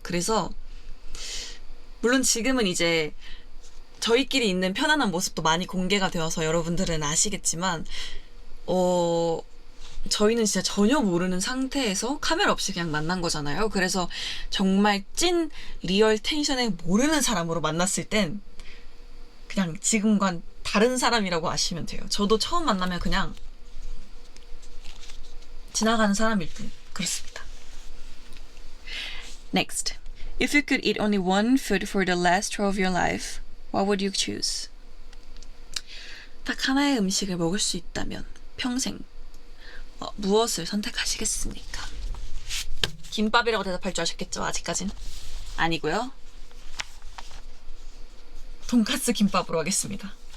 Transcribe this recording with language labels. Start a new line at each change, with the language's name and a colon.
Korean: 그래서 물론 지금은 이제 저희끼리 있는 편안한 모습도 많이 공개가 되어서 여러분들은 아시겠지만 저희는 진짜 전혀 모르는 상태에서 카메라 없이 그냥 만난 거잖아요. 그래서 정말 찐 리얼 텐션에 모르는 사람으로 만났을 땐 그냥 지금과는 다른 사람이라고 아시면 돼요. 저도 처음 만나면 그냥 지나가는 사람일 뿐. 그렇습니다.
English: Next. If you could eat only one food for the last hour of your life, what would you choose?
Korean: 딱 하나의 음식을 먹을 수 있다면 평생 무엇을 선택하시겠습니까? 김밥이라고 대답할 줄 아셨겠죠? 아직까진 아니고요. 돈까스 김밥으로 하겠습니다.